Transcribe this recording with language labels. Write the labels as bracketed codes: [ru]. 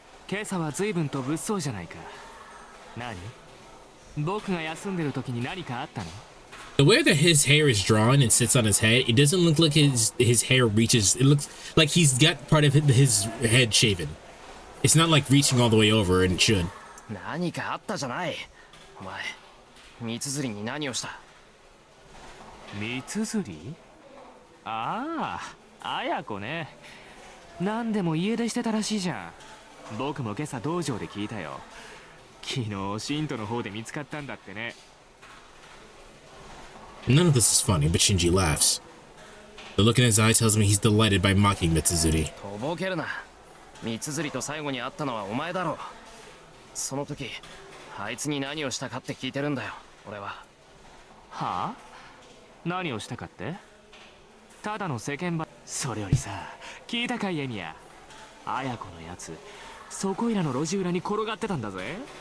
[ja] 今朝は随分と物騒じゃないか。何？僕が休んでる時に何かあったの？ [en] The way that his hair is drawn and sits on his head, it doesn't look like his hair reaches. It looks like he's got part of his head shaven. It's not like reaching all the way over, and it should. [ja] 何かあったじゃない。お前、三綴りに何をした？三綴り？ああ、綾子ね。何でも家出してたらしいじゃん。僕も今朝道場で聞いたよ。昨日信徒の方で見つかったんだってね。 [en] None of this is funny, but Shinji laughs. The look in his eye tells me he's delighted by mocking Mitsuzuri. [ja] とぼけるな。三綴りと最後に会ったのはお前だろう。その時、あいつに何をしたかって聞いてるんだよ、俺は。はあ？何をしたかって？ただの世間話。それよりさ、聞いたかいエミヤ。綾子のやつ、そこいらの路地裏に転がってたんだぜ。